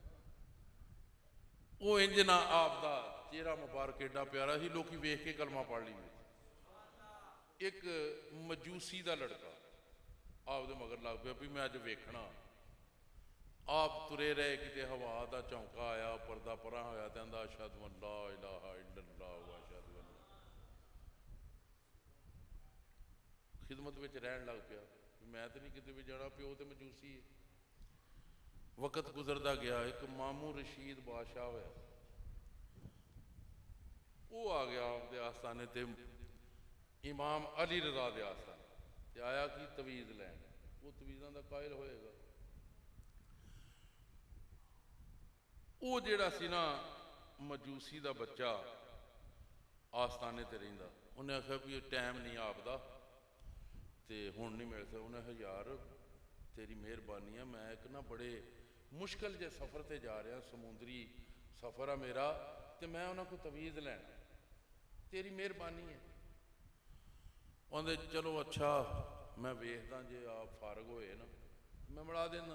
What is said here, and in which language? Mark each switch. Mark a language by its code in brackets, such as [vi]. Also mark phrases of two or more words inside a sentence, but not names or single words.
[pa] اوہ انج نا آپ دا چہرہ مبارک ایڈا پیارا سی، لوکی ویکھ کے کلمہ پڑھ لیندے. اک مجوسی دا منڈا آپ دے مگر لگ پیا بئی میں اج ویکھنا. آپ ٹرے رہے، کتے ہوا دا جھونکا آیا، پردہ پرے ہویا تے آکھدا [ar] أشهد أن لا إله إلا الله وأشهد أن, [pa] خدمت وچ رہن لگ پیا. میں تے نہیں کتے وی جانا، پیو تے مجوسی اے۔ وقت گزردا گیا، اک مامون رشید بادشاہ ہویا، اوہ آ گیا آپ دے آستانے تے امام علی رضا دے آستانے تے آیا کہ تعویذ لین. اوہ تعویذاں دا قائل ہو گیا۔ اوہ جیہڑا سی نا مجوسی دا بچہ آستانے تے رہندا، انہے آکھیا بئی ٹائم نہیں آپ دا تے ہن نہیں مل سکدا. انہے آکھیا یار تیری مہربانی اے، میں اک نا بڑے مشکل جے سفر تے جا رہیا، سمندری سفر اے میرا، تے میں انہاں کولوں تعویذ لینا، تیری مہربانی اے. آکھدے چلو اچھا میں ویکھدا جے آپ فارغ ہوئے نا میں ملا دینا.